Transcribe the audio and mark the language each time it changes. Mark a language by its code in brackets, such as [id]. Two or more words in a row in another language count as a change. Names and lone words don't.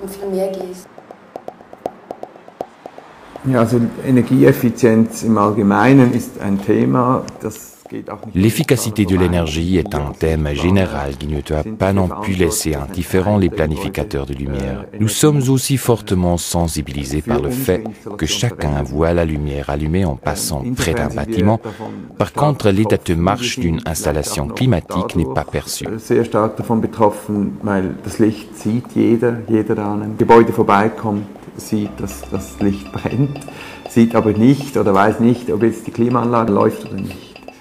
[fr] L'efficacité de l'énergie est un thème général qui ne doit pas non plus laisser indifférents les planificateurs de lumière. Nous sommes aussi fortement sensibilisés par le fait que chacun voit la lumière allumée en passant près d'un bâtiment. Par contre, l'état de marche d'une installation climatique n'est pas perçu. [de] Sehr stark davon betroffen, weil das Licht sieht jeder der an einem Gebäude vorbeikommt, sieht, dass das Licht brennt, sieht aber nicht oder weiß nicht, ob jetzt die Klimaanlage läuft oder nicht.